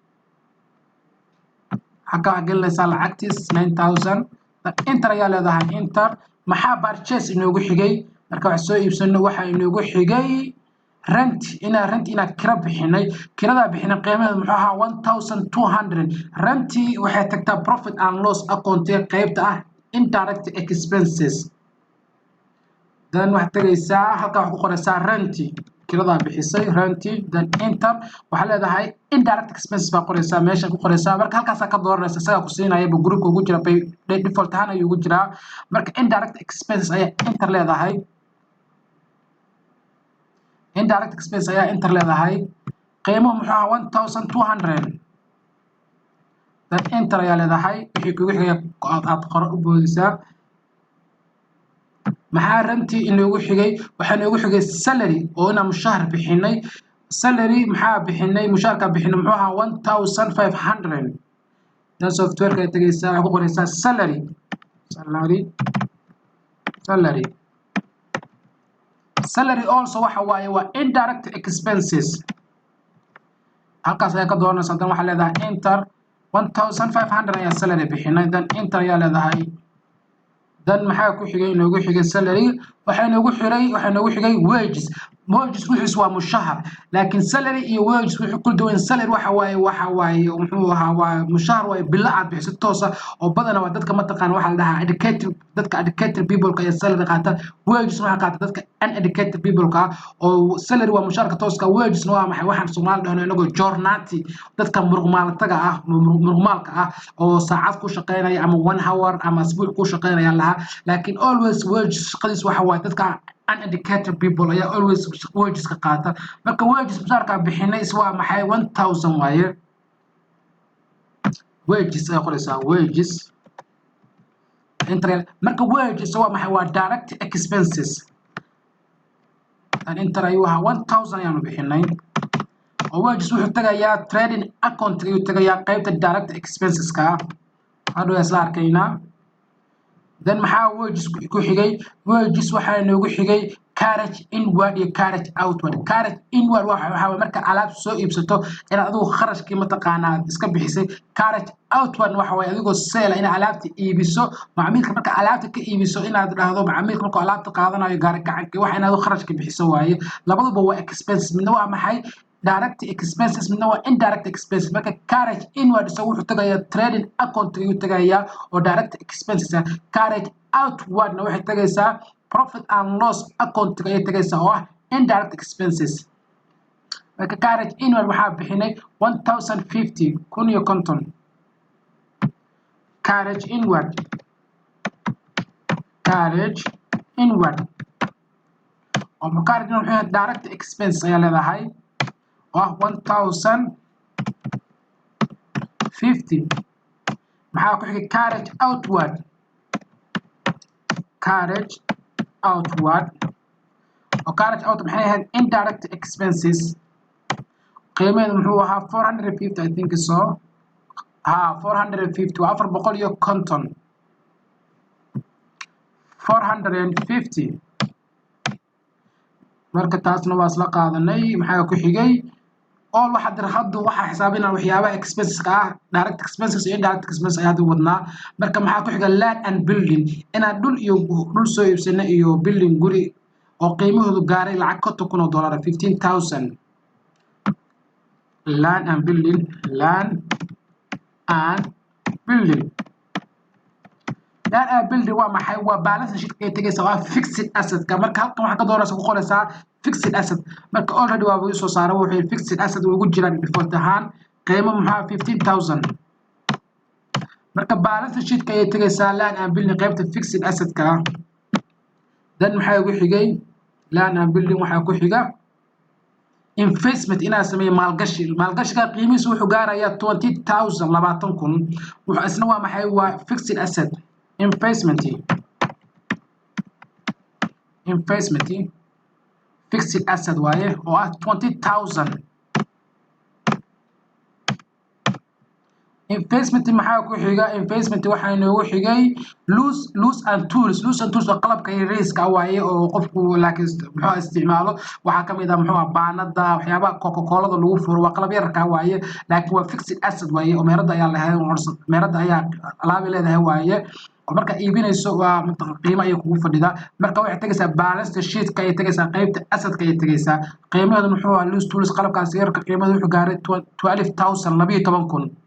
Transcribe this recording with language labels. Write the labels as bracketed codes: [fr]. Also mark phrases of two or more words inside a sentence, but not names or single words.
[so] halka gelinaysaa lacagtiis 9000 enter ayaa leedahay enter maxaa purchase inoogu xigay marka wax soo iibsano waxa inoogu xigay rent ina kira bixinay kirada bixinay qiimaha muxuu ahaa 1200 renti waxay tagtaa [en] profit and loss account [so] qaybta ah [en] indirect expenses then [so] waxa tagaysaa halka wax ku qoraysaa renti kirada bixisay renti [en] then enter [so] waxa leedahay [en] indirect expenses [so] baa qoraysaa meesha ku qoraysaa marka halkaas ka dooranaysa isaga ku siinaya group ugu jira [en] by default [so] ahaan ayuu ugu jiraa marka [en] indirect expenses [so] ayaa enter leedahay [en] indirect expense [so] ayaa enter leedahay qiimuhu muxuu ahaa 1200 [en] then enter [so] ayaa leedahay wixii kugu xigay aad qor u boodisaa maxaa ranti inoogu xigay waxa inoogu xigay salary oo ina mushahar bixinay salary maxaa bixinay mushaharka bixinay muxuu ahaa 1500 [en] then software [so] ka tagaysaa waxa ku qoraysaa [en] salary also [so] waxa waaye waa [en] indirect expenses [so] halkaas ayaa ka dooranaysaa dan waxa leedahay enter 1500 ayaa salary bixinay [en] then enter [so] ayaa leedahay then maxaa ku xigay inoogu xigay salary waxa inoogu xigay wages wuxuu waa mushahar laakiin salary iyo wages wuxuu ku duwan salary waxa waaye muxuu ahaa waa mushahar waa bil aad bixiso toos ah oo badan waa dadka ma taqaan waxa la dhahaa [en] educated people [so] ka salary qaata wages waxa qaata dadka [en] uneducated people [so] ka oo salary waa mushaharka tooska wages waa maxay waxaan Soomaali dhahno inagu journati dadka muruqmaalka ah oo saacad ku shaqeynaya ama [en] 1 hour [so] ama asbuuc ku shaqeynaya laakiin [en] always wages [so] qadis waxa waaye dadka [en] uneducated people [so] ayaa [en] always wages [so] ka qaata marka wages mushaharka bixinay waa maxay 1000 waaye wages ay qoraysaa [en] wages enter [so] marka wages waa maxay waa [en] direct expenses and enter [so] ayuu ahaa 1000 ayaanu bixinay oo wages wuxuu tagayaa [en] trading account [so] ayuu tagayaa qaybta [en] direct expenses [so] ka hadhow isla arkaynaa then maxaa wages ku xigay wages waxa inoogu xigay [en] carriage inward [so] iyo [en] carriage outward carriage inward [so] waxa marka alaab soo iibsato inaad adigu kharashkii ma taqaanaa iska bixisay [en] carriage outward [so] waxa way adigoo sale in alaabta iibiso macmiilka marka alaabta ka iibiso inaad dhahdo macmiilka marka alaabta qaadanayo gaar gacanka waxa inaad kharashka bixiso waaye labaduba waa expenses midna waa maxay [en] direct expenses [so] midna waa [en] indirect expenses [so] marka [en] carriage inward [so] isagu wuxuu tagayaa [en] trading account [so] ayuu tagayaa oo [en] direct expenses carriage outward [so] na waxay tagaysaa [en] profit and loss account [so] ayay tagaysaa oo ah [en] indirect expenses [so] marka [en] carriage inward [so] waxaa bixinay 1050 kun iyo konton [en] carriage inward [so] oo [en] carriage inward [so] wuxuu [en] direct expense [so] ayaa leedahay 1050 maxaa ku xigay [en] carriage outward [so] oo [en] carriage out [so] maxay ahayd [en] indirect expenses [so] qiimaheedu muxuu ahaa 450 [en] I think so [so] 450 waa 450 marka taasna waa isla qaadanay maxaa ku xigay all waxa hadda waxa xisaabinaa waxyaabaha expenses ka ah [en] direct expenses [so] iyo [en] indirect expenses [so] ayaa dib wadnaa marka maxaa ku xiga [en] land and building [so] inaan dhul soo iibsano iyo building guri oo qiimahoodu gaaray lacag $1,000 15000 [en] land and building [so] waa maxay waa [en] balance sheet [so] ay tagaysa waa [en] fixed asset [so] ka marka halkan waxa ka dooraysa ku qoraysaa [en] fixed asset [so] marka already waa uu soo saaray wuxuu [en] fixed asset [so] ugu jiraan default ahaan qiimo maxaa 15000 marka [en] balance sheet [so] ka ay tagaysaa [en] land and building [so] qaybta [en] fixed asset [so] ka dan maxay ugu xigay [en] land and building [so] waxa ku xiga investment inaa sameeyo maalgashiga qiimihiisu wuxuu gaarayaa 20000 wuxuu isna waa maxay waa [en] fixed asset investment fixed asset [so] waaye oo ah 20000 investment maxaa ku xiga investment waxa inoogu xigay [en] loose and tools [so] waa qalabka yariiska waaye oo qofku laakiin muxuu isticmaalo waxa kamid ah muxuu baanada waxyaabaha Coca-Cola lagu furo waa qalab yarka waaye laakiin waa [en] fixed asset [so] waaye oo meerada ayaa leedahay meerada ayaa alaab leedahay waaye marka iibinayso waa qiimo ay kugu fadhida marka waxay tagaysaa [en] balance sheet [so] ka ay tagaysaa qaybta asset ka ay tagaysaa qiimaheedu muxuu ah [en] loose tools [so] qalabkaas yarka qiimaheedu wuxuu gaaray 12000